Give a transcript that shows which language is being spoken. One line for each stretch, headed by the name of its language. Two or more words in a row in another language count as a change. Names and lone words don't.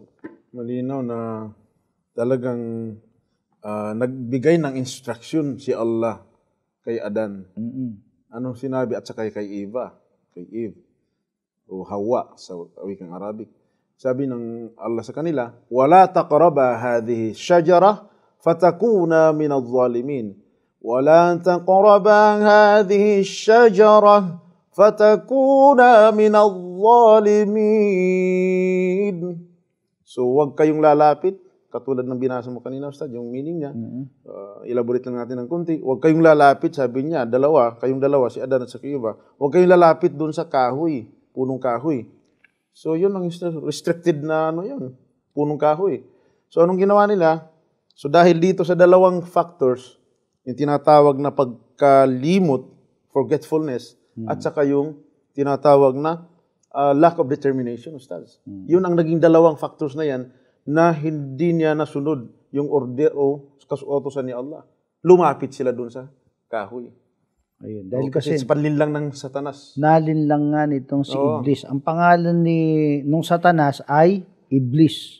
Filipino: Malinaw na talagang nagbigay ng instruction si Allah kay Adan. Anong sinabi at saka kay Eva? Kay Eve o Hawa sa wikang Arabic. Sabi ng Allah sa kanila,
Arabic: "ولا تقربا هذه الشجرة فتكونا من الظالمين." ولا تقربا هذه الشجرة فتكونا من الظالمين.
Filipino: So, huwag kayong lalapit. Katulad ng binasa mo kanina, Ustad, yung meaning niya. Elaborate lang natin ng kunti. Huwag kayong lalapit, sabi niya, kayong dalawa, si Adan at si Eva. Huwag kayong lalapit doon sa kahoy, punong kahoy. So, yun ang restricted na punong kahoy. So, anong ginawa nila? So, dahil dito sa dalawang factors, yung tinatawag na pagkalimot, forgetfulness, at saka yung tinatawag na
English: lack of determination,
Filipino: Ustaz. Yun ang naging dalawang factors na yan na hindi niya nasunod yung order o kasuotosan ni Allah. Lumapit sila dun sa kahoy. Ayun, dahil kasi panlinlang ng Satanas. Nalinlang nga nitong si Iblis. Ang pangalan nung Satanas ay Iblis.